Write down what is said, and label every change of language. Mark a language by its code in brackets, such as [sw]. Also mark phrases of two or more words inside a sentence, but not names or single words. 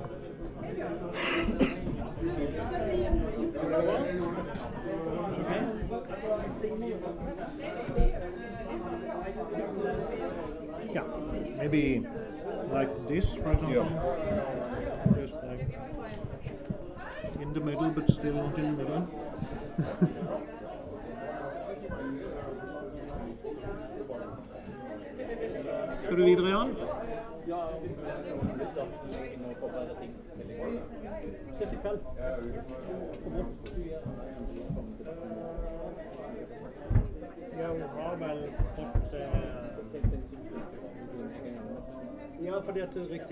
[en] Yeah, maybe like this, for example. Just like in the middle, but still not in the middle. [no] Skal du videre, Jan? Ses i kveld. Ja, hun har vel fått ja, fordi at det er riktig.